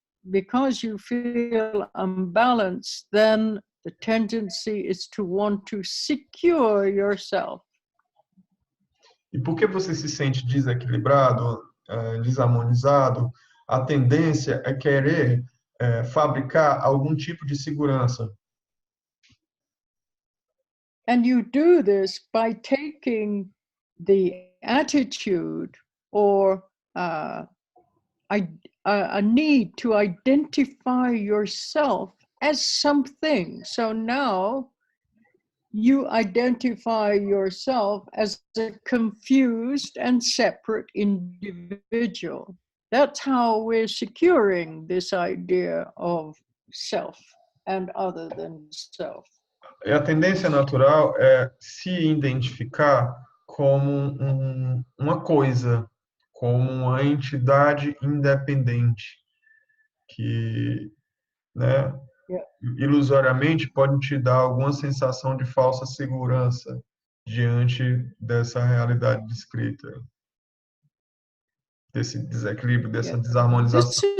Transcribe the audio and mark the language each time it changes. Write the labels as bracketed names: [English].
[English] Because you feel unbalanced, then the tendency is to want to secure yourself. [Portuguese] E porque você se sente desequilibrado, desarmonizado, a tendência é querer fabricar algum tipo de segurança. [English] And you do this by taking the attitude or a need to identify yourself as something. So now you identify yourself as a confused and separate individual. That's how we're securing this idea of self and other than self. [Portuguese] E a tendência natural é se identificar como uma coisa, como uma entidade independente, que, né, ilusoriamente pode te dar alguma sensação de falsa segurança diante dessa realidade descrita, desse desequilíbrio, dessa desarmonização.